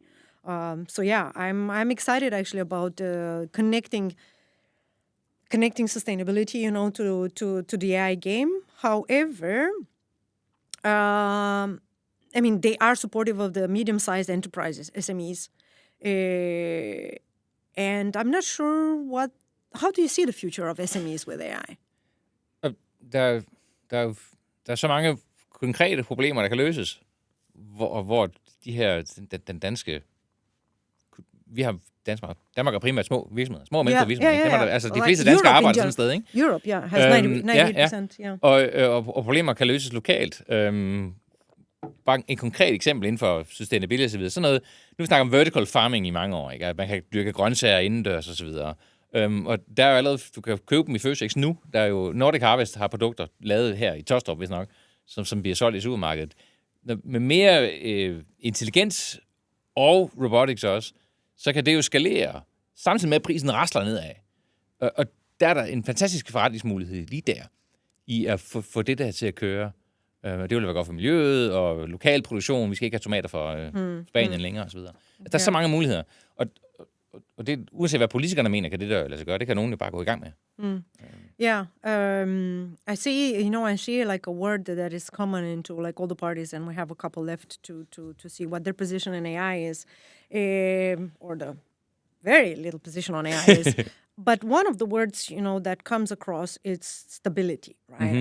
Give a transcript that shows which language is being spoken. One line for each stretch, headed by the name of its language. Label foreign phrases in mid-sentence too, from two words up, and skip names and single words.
English: So yeah, I'm excited actually about connecting sustainability, to the AI game. However, they are supportive of the medium-sized enterprises, SMEs, and I'm not sure how do you see the future of SMEs with AI?
Danish: Der er så mange konkrete problemer, der kan løses, hvor de her, den danske, vi har Danmark er primært små virksomheder, små og mellemstore virksomheder. Altså de fleste danskere arbejder sådan et sted, ikke?
English: Europe, has 90%.
Danish: Og problemer kan løses lokalt. Bare et konkret eksempel inden for sustainability og så videre. Sådan noget, nu snakker om
English: vertical farming
Danish: i mange år, ikke? At man kan dyrke grøntsager indendørs og så videre. Og der er jo allerede, du kan købe dem i Føtex nu. Der er jo Nordic Harvest har produkter lavet her i Taastrup, hvis nok, som bliver solgt i supermarkedet. Med mere intelligens og robotics også, så kan det jo skalere, samtidig med at prisen rasler nedad. Og der er der en fantastisk forretningsmulighed lige der, i at få det der til at køre. Det vil være godt for miljøet og lokal produktion. Vi skal ikke have tomater fra Spanien længere osv. Der er så mange muligheder. Og det, uanset hvad politikerne mener, kan det der lade sig gøre. Det kan nogen jo bare gå i gang med.
English: I see like a word that is common into like all the parties, and we have a couple left to see what their position in AI is, or the very little position on AI is. But one of the words, that comes across is stability, right?